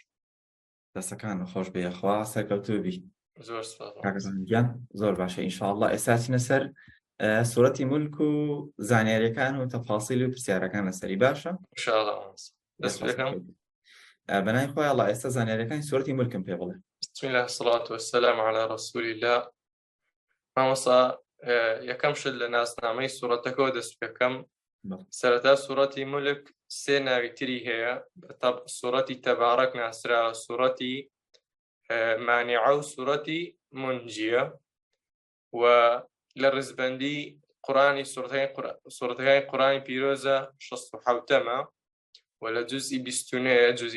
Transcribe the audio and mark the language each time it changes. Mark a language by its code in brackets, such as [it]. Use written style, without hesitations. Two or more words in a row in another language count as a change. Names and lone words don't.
[ckb] دەستەکان خۆش بێ خوا سەرکەوتوبی. زۆر سپاس کاکەزانگیان زۆر باشە ئینشاءالله. ئێستا چینە سەر سوورەتی مولک و زانیاریەکان و تەفاسیل و پرسیارەکان لەسەری باشە ئینشاءالله. دەست پێکەم بەنای خۆی ئەڵڵا. ئێستا زانیاریەکانی سوورەتی مولکم پێ بڵێ. [ar] بسم الله الصلاة والسلام على رسول الله. [ckb] مامۆستا یەکەم شت لە ناسنامەی سوورەتەکەەوە دەست پێکەم. سەرەتا سوورەتی مولک سێ ناوی تری هەیە. سوورەتی تەبارەک ناسراوە، سوورەتی مانیعە و سوورەتی منجیە. و لە ڕزبەندی قورآنی سوورەتەکانی قورآنی پیرۆزە 67ەمە و لە جوزئی 29 جوزئی